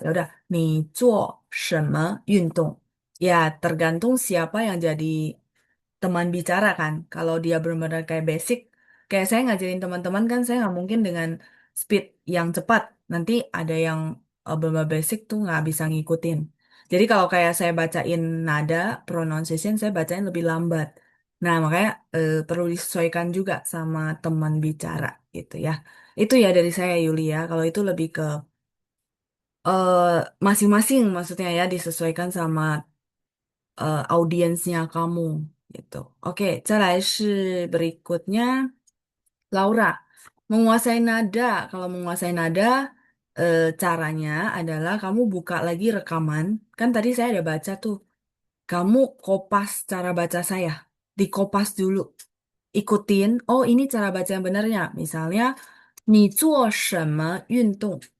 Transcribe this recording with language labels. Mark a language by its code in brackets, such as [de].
[id] Ya udah, [zh] 你做什么运动? [id] Ya, tergantung siapa yang jadi teman bicara kan. Kalau dia benar-benar kayak basic, kayak saya ngajarin teman-teman kan, saya nggak mungkin dengan speed yang cepat. Nanti ada yang benar-benar basic tuh nggak bisa ngikutin. Jadi kalau kayak saya bacain nada, pronunciation, saya bacain lebih lambat. Nah, makanya perlu disesuaikan juga sama teman bicara gitu ya. Itu ya dari saya Yulia. Kalau itu lebih ke eh, masing-masing maksudnya ya disesuaikan sama audiensnya kamu gitu. Oke, [zh] 再来是 [id] berikutnya Laura. Menguasai nada. Kalau menguasai nada caranya adalah kamu buka lagi rekaman. Kan tadi saya ada baca tuh kamu kopas cara baca saya. Dikopas dulu. Ikutin, oh ini cara baca yang benernya. Misalnya, [zh] 你做什么运动?